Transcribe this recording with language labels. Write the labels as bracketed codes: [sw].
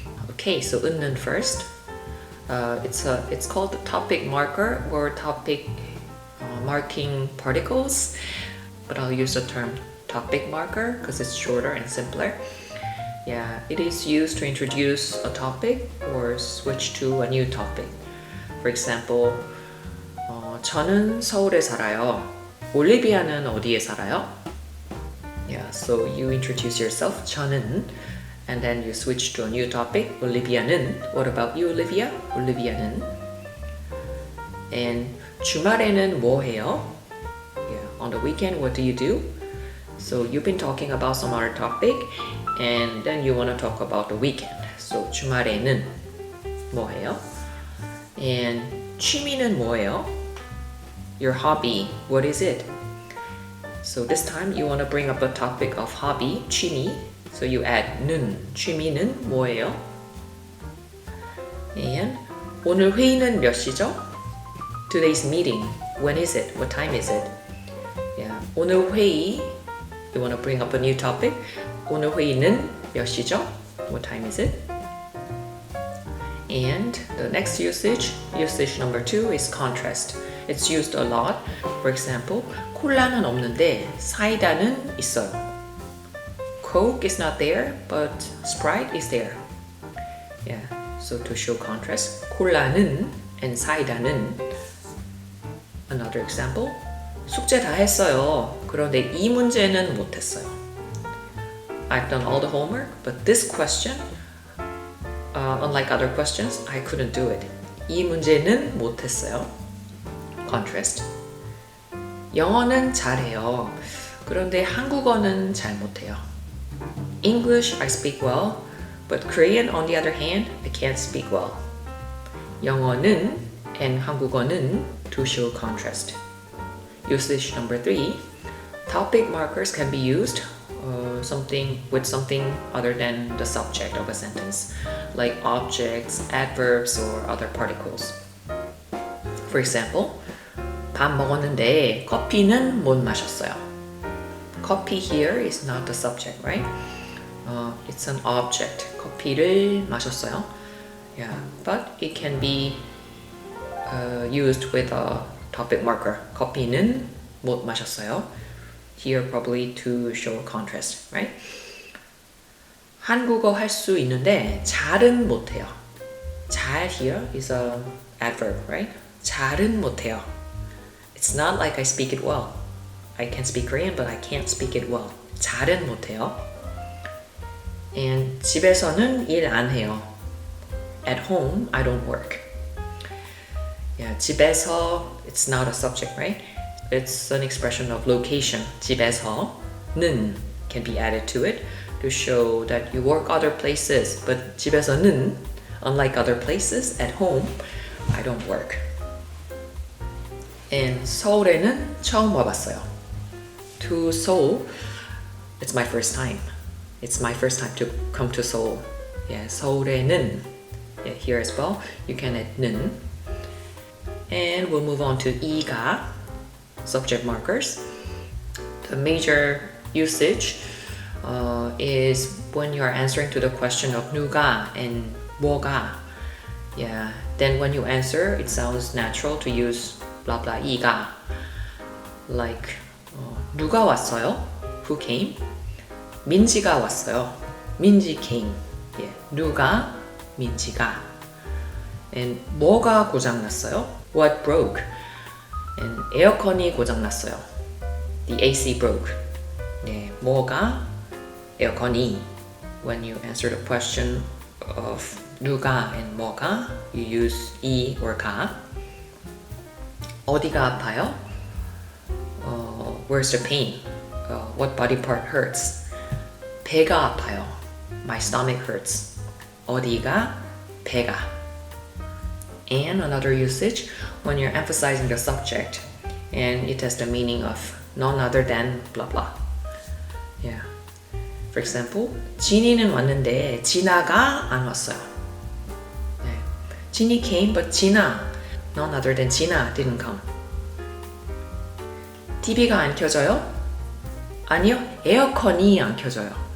[en] Okay, so 은는 first. It's called the topic marker or topic marking particles, but I'll use the term topic marker because it's shorter and simpler. Yeah, it is used to introduce a topic or switch to a new topic. For example, [ko] 저는 서울에 살아요. 올리비아는 어디에 살아요? [en] Yeah, so you introduce yourself, 저는, and then you switch to a new topic, 올리비아는. What about you, Olivia? 올리비아는. [ko] And 주말에는 뭐 해요? [en] Yeah, on the weekend, what do you do? So you've been talking about some other topic, and then you want to talk about the weekend. [ko] So 주말에는 뭐 해요? And 취미는 뭐예요? [en] Your hobby, what is it? So this time you want to bring up a topic of hobby, 취미. So you add 는, [ko] 취미는 뭐예요? And 오늘 회의는 몇 시죠? [en] Today's meeting, when is it? What time is it? Yeah, [ko] 오늘 회의, [en] you want to bring up a new topic. [ko] 오늘 회의는 몇 시죠? [en] What time is it? And the next usage number 2 is contrast. It's used a lot. [ko] For example, 콜라는 없는데 사이다는 있어요. [en] Coke is not there, but Sprite is there. Yeah, so to show contrast, 콜라는 and 사이다는. [ko] Another example, 숙제 다 했어요. 그런데 이 문제는 못했어요. [en] I've done all the homework, but this question, unlike other questions, I couldn't do it. [ko] 이 문제는 못했어요. contrast. 영어는 잘해요. 그런데 한국어는 잘 못해요. [en] English I speak well, but Korean on the other hand, I can't speak well. 영어는 and 한국어는 to show contrast. Usage number 3. Topic markers can be used with something other than the subject of a sentence, like objects, adverbs, or other particles. [ko] For example, 밥 먹었는데 커피는 못 마셨어요. [en] Coffee here is not the subject, right? It's an object. [ko] 커피를 마셨어요. [en] Yeah, but it can be used with a topic marker. [ko] 커피는 못 마셨어요. [en] Here probably to show contrast, right? [ko] 한국어 할 수 있는데 잘은 못해요. [en] 잘 here is a adverb, right? [ko] 잘은 못해요. [en] It's not like I speak it well. I can speak Korean, but I can't speak it well. [ko] 잘은 못해요. And 집에서는 일 안 해요. [en] At home, I don't work. Yeah, 집에서, it's not a subject, right? It's an expression of location. 집에서는 can be added to it to show that you work other places. But 집에서는, unlike other places, at home, I don't work. [ko] And 서울에는 처음 와봤어요. [en] To Seoul, it's my first time. It's my first time to come to Seoul. Yeah, 서울에는, yeah, here as well, you can add 는. And we'll move on to 이가, subject markers. The major usage is when you are answering to the question of 누가 and 뭐가. Yeah, then when you answer, it sounds natural to use blah blah 이가. Like [ko] 누가 왔어요? [en] Who came? 민지가 왔어요. 민지 came. Yeah, 누가? 민지가. [ko] And 뭐가 고장났어요? [en] What broke? [ko] And 에어컨이 고장났어요. [en] The AC broke. [ko] 네, 뭐가? 에어컨이. [en] When you answer the question of 누가 and 뭐가, you use 이 or 가. [ko] 어디가 아파요? [en] Where's the pain? What body part hurts? [ko] 배가 아파요. [en] My stomach hurts. [ko] 어디가? 배가. [en] And another usage when you're emphasizing the subject and it has the meaning of none other than blah blah. Yeah. [ko] For example, 진이는 왔는데 진아가 안 왔어요. 네. [en] 진이 came but 진아, none other than 진아 didn't come. [ko] TV가 안 켜져요? 아니요, 에어컨이 안 켜져요.